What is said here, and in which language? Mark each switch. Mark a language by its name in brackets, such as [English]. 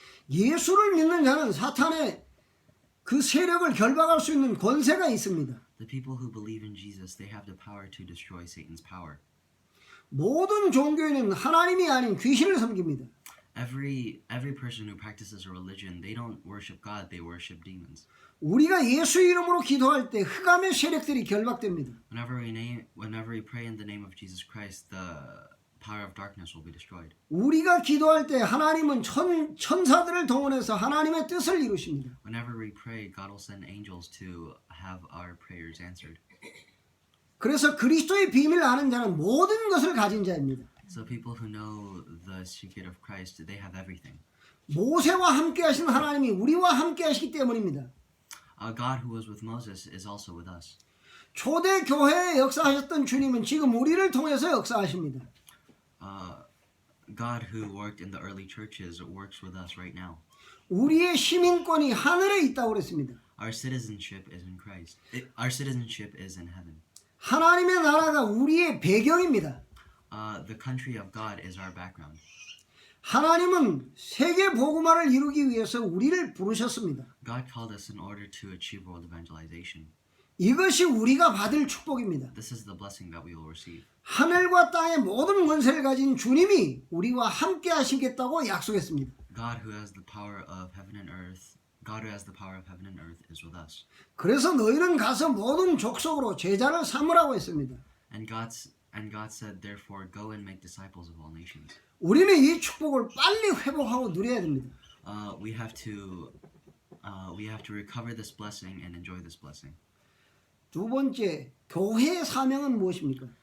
[Korean] 예수를 믿는 자는 사탄의 그 세력을 결박할 수 있는 권세가 있습니다. [English] The people who believe in Jesus, they have the power to destroy Satan's power. [Korean] 모든 종교인은 하나님이 아닌 귀신을 섬깁니다. [English] Every person who practices a religion, they don't worship God, they worship demons. [Korean] 우리가 예수 이름으로 기도할 때 흑암의 세력들이 결박됩니다. [English] Whenever we pray in the name of Jesus Christ, the power of darkness will be destroyed. [Korean] 우리가 기도할 때 하나님은 천사들을 동원해서 하나님의 뜻을 이루십니다. [English] Whenever we pray, God will send angels to have our prayers answered. [Korean] 그래서 그리스도의 비밀을 아는 자는 모든 것을 가진 자입니다. [English] So people who know the secret of Christ, they have everything. [Korean] 모세와 함께 하신 하나님이 우리와 함께 하시기 때문입니다. [English] God who was with Moses is also with us. [Korean] 초대 교회에 역사하셨던 주님은 지금 우리를 통해서 역사하십니다. [English] God who worked in the early churches works with us right now. [Korean] 우리의 시민권이 하늘에 있다고 그랬습니다. [English] Our citizenship is in Christ. Our citizenship is in heaven. [Korean] 하나님의 나라가 우리의 배경입니다. [English] The country of God is our background. [Korean] 하나님은 세계 복음화를 이루기 위해서 우리를 부르셨습니다. [English] God called us in order to achieve world evangelization. [Korean] 이것이 우리가 받을 축복입니다. [English] This is the blessing that we will receive. [Korean] 하늘과 땅의 모든 권세를 가진 주님이 우리와 함께 하시겠다고 약속했습니다. [English] God who has the power of heaven and earth, God who has the power of heaven and earth is with us. [Korean] 그래서 너희는 가서 모든 족속으로 제자를 삼으라고 했습니다. [English] And God said, therefore, go and make disciples of all nations. [Korean] 우리는 이 축복을 빨리 회복하고 누려야 됩니다. [English] We have to recover this blessing and enjoy this blessing. [Korean] 두 번째, 교회의 사명은 무엇입니까?